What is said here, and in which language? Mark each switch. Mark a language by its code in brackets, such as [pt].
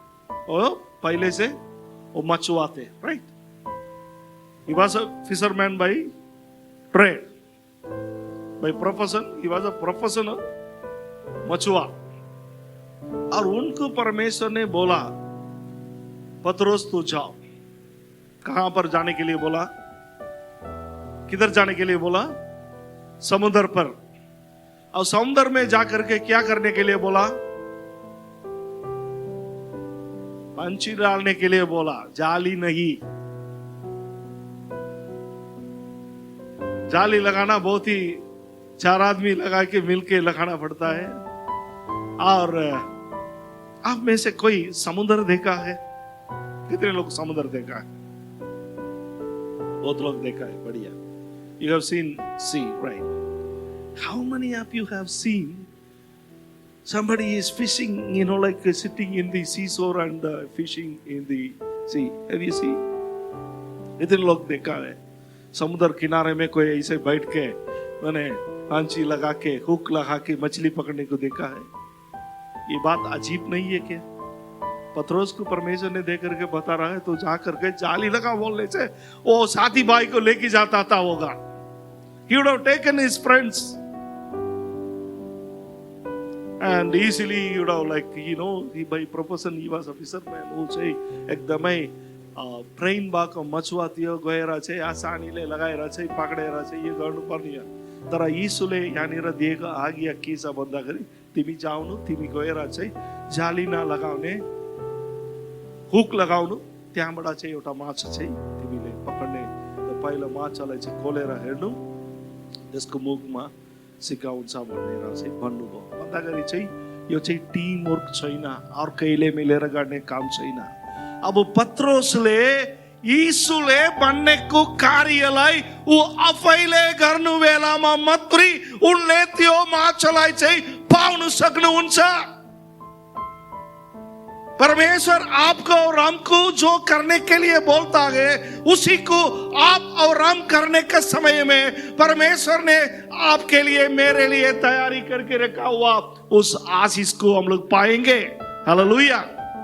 [hi] वो पहले से वो मछुआ थे, right? [en] He was a fisherman by trade, by profession. He was a professional मछुआ। [hi] और उनको परमेश्वर ने बोला, पत्रोस तू जाओ। कहां पर जाने के लिए बोला? किधर जाने के लिए बोला? समुद्र पर। और समुद्र में जाकर के क्या करने के लिए बोला? पंछी डालने के लिए बोला, जाली नहीं। जाली लगाना बहुत ही 4 आदमी लगा के मिलके लगाना पड़ता है। और आप में से कोई समुद्र देखा है? कितने लोग समुद्र देखा है? बहुत लोग देखा है, बढ़िया। [en] You have seen sea, right? How many of you have seen somebody is fishing, like sitting in the seashore and fishing in the sea? Have you seen? [hi] इतने लोग देखा है। समुद्र किनारे में कोई ऐसे बैठ के मैंने फांसी लगा के हुक लगा के मछली पकड़ने को देखा है। ये बात अजीब नहीं है क्या? पत्रोस को परमेश्वर ने देख करके बता रहा है, तो जा करके जाली लगा बोलने से वो साथी भाई को लेके जाता था होगा। [en] He would have taken his friends and easily he would have he by profession he was a fisherman who say [ne] एकदमै ट्रेन भएको मछुवा थियो, गएर चाहिँ आसानीले लगाएर चाहिँ पक्रेर चाहिँ यो गर्नुपर्ने हो। तर यीशुले यहाँनिर दिएको आज्ञा के छ भन्दाखेरि, तिमी जाउनु, तिमी गएर चाहिँ जाली नलगाउने, हुक लगाउनु, त्यहाँबाट चाहिँ एउटा माछा चाहिँ तिमीले पकड्ने। त पहिलो माछालाई चाहिँ खोलेर हेर्नु, त्यसको मुखमा सिकाउँछ भनेर चाहिँ भन्नुभयो। भन्दाखेरि चाहिँ यो चाहिँ टिम वर्क छैन, अर्कैले मिलेर गर्ने काम छैन। अब पत्रोसले यीशुले भन्नेको कार्यलाई ऊ आफैले गर्नु बेलामा मात्रै उनले त्यो माछालाई चाहिँ पाउन सक्नुहुन्छ। [hi] परमेश्वर आपको और हमको जो करने के लिए बोलता है, उसी को आप और हम करने के समय में परमेश्वर ने आपके लिए, मेरे लिए तैयारी करके रखा हुआ उस आशीष को हम लोग पाएंगे। हालेलुया।